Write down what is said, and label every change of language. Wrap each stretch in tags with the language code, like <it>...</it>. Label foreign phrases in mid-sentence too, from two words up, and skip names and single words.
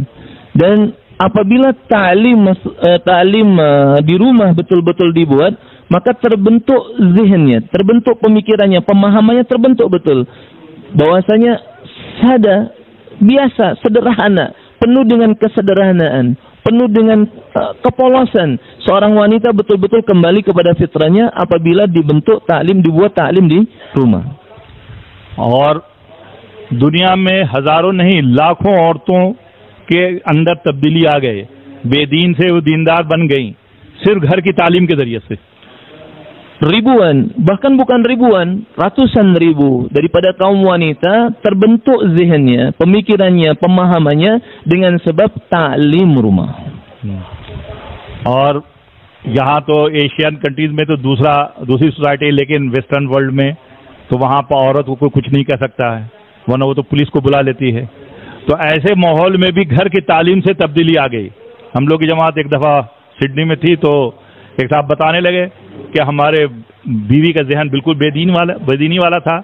<id>Dan apabila ta'lim di rumah betul-betul dibuat, maka terbentuk zihinnya, terbentuk pemikirannya, pemahamannya terbentuk betul. Bahwasanya sada, biasa, sederhana, penuh dengan kesederhanaan, penuh dengan kepolosan. Seorang wanita betul-betul kembali kepada fitrahnya apabila dibentuk ta'lim, dibuat ta'lim di rumah.</id> <hi>और दुनिया में हजारों नहीं लाखों औरतों के अंदर तब्दीली आ गए, बेदीन से वो दीनदार बन गई सिर्फ घर की तालीम के जरिए से।</hi> <id>Ribuan, bahkan bukan ribuan, ratusan ribu daripada kaum wanita terbentuk zihinnya, pemikirannya, pemahamannya dengan sebab ta'lim rumah.</id> <hi>और यहाँ तो</hi> <en>Asian countries</en> <hi>में तो दूसरी सोसाइटी, लेकिन</hi> <en>Western world</en> <hi>में तो वहाँ पर औरत को कुछ नहीं कह सकता है, वरना वो तो पुलिस को बुला लेती है। तो ऐसे माहौल में भी घर की तालीम से तब्दीली आ गई। हम लोग की जमात एक दफ़ा सिडनी में थी तो एक साहब बताने लगे कि हमारे बीवी का जहन बिल्कुल बेदीनी वाला था।</hi>